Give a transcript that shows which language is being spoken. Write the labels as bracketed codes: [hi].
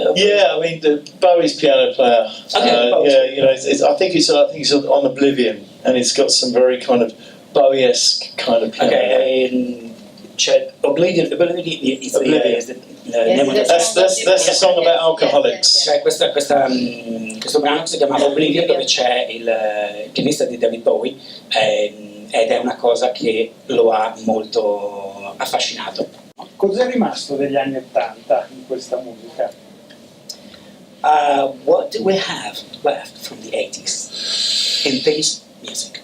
[en] Yeah, I mean Bowie's piano player. Okay, yeah, you know, I think it's on Oblivion, and it's got some very kind of Bowie-esque kind of piano. Okay, [it] cioè [en] Oblivion is the name of the that's the song about alcoholics. [it] Cioè questo brano si chiama Oblivion, dove c'è il pianista di David Bowie, ed è una cosa che lo ha molto affascinato. Cos'è rimasto degli anni 80 in questa musica? [en] What do we have left from the 80s in this music?